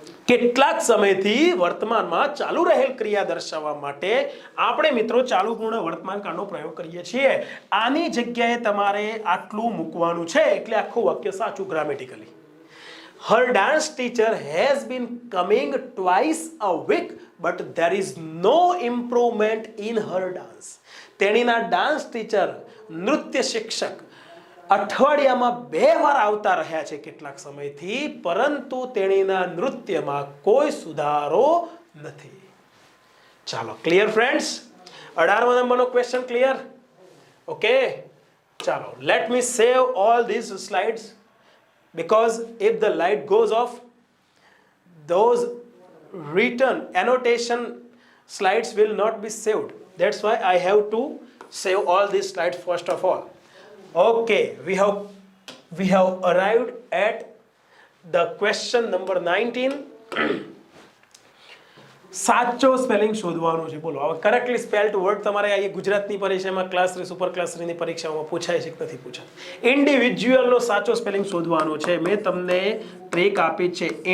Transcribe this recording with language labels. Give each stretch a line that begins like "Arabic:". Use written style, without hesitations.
Gujarati: કેટલાક સમયથી વર્તમાનમાં ચાલુ રહેલ ક્રિયા દર્શાવવા માટે આપણે મિત્રો ચાલુ પૂર્ણ વર્તમાન કાળનો પ્રયોગ કરીએ છીએ. આની જગ્યાએ તમારે આટલું મૂકવાનું છે એટલે આખું વાક્ય સાચું grammatically.
English: Her dance teacher has been coming twice a week but there is no improvement in her dance.
Gujarati: તેણીના ડાન્સ ટીચર, નૃત્ય શિક્ષક અઠવાડિયામાં 2 વાર આવતા રહ્યા છે કેટલાક સમયથી, પરંતુ તેણીના નૃત્યમાં કોઈ સુધારો નથી. ચાલો, ક્લિયર ફ્રેન્ડ્સ? 18મા નંબરનો ક્વેશ્ચન ક્લિયર?
English: Okay, ચાલો, let me save all this slides because if the light goes off, those written annotation slides will not be saved. That's why I have to save all these slides first of all. Okay, we have arrived at the question number 19.
Gujarati: સાચો spelling શોધવાનો છે. બોલો, હવે correctly spelled word તમારે આ ગુજરાતની પરીક્ષામાં class 3 super class 3 ની પરીક્ષામાં પૂછાય છે કે નથી પૂછાય? ઇન્ડિવિજ્યુઅલનો સાચો સ્પેલિંગ શોધવાનો છે. મેં તમને ટ્રીક આપી છે.